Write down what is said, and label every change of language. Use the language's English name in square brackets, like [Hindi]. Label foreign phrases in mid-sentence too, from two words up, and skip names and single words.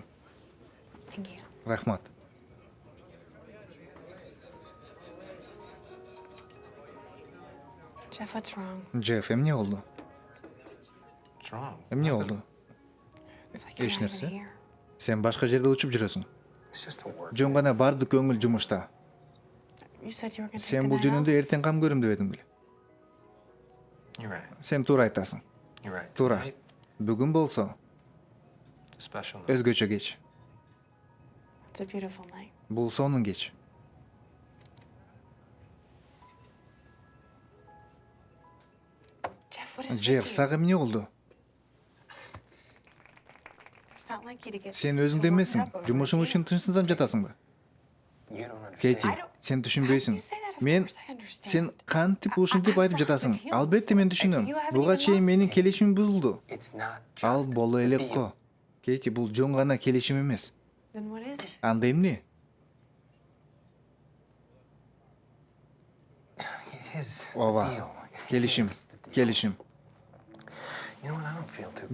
[English] Thank you. [Kyrgyz] Рахмат. [English] Jeff, what's wrong? [Kyrgyz] Джефф, эмне болду? [English] What's wrong? [Kyrgyz] Эмне болду? [English] It's like you're [Kyrgyz] Эч [English] not [Kyrgyz] нерсе. [English] even here. [Kyrgyz] Сен башка жерде учуп жүрөсүң. [English] It's just a work. [Kyrgyz] Жөн гана бардык көңүл жумушта. [English] You said you were gonna take [Kyrgyz] Сен [English] the [Kyrgyz] бул [English] night [Kyrgyz] жөнүндө [English] off. [Kyrgyz] эртең кам көрөм деп эдиң беле? [English] You're right. [Kyrgyz] Сен туура айтасың. [English] You're right. [Kyrgyz] Туура. [English] Tonight, [Kyrgyz] Бүгүн болсо [English] a special night. [Kyrgyz] өзгөчө кеч. [English] It's a beautiful night. [Kyrgyz] Бул сонун кеч. [English] Jeff, what is with [Kyrgyz] Джефф, [English] you? [Kyrgyz] сага эмне болду? [English] It's not like you to get [Kyrgyz] Сен [English] so [Kyrgyz] өзүңдө [English] worked [Kyrgyz] эмессиң. [English] up over [Kyrgyz] Жумушуң [English] it, [Kyrgyz] үчүн тынчсыздан жатасыңбы? [English] You don't understand. [Kyrgyz] Кети, сен түшүнбөйсүң. Мен сен кантип ушинтип айтып жатасың? Албетте мен түшүнөм. Буга чейин менин келишимим бузулду. [English] It's not [Kyrgyz] Ал [English] just [Kyrgyz] боло [English] the [Kyrgyz] элек [English] deal. [Kyrgyz] го. Кети, бул жөн гана келишим эмес. [English] Then what is it? [Kyrgyz] Анда эмне? [English] It is the [Kyrgyz] Ооба. [English] deal. [Kyrgyz] Келишим, [English] It is the deal. [Kyrgyz] келишим. [English] You know what? I don't feel too good.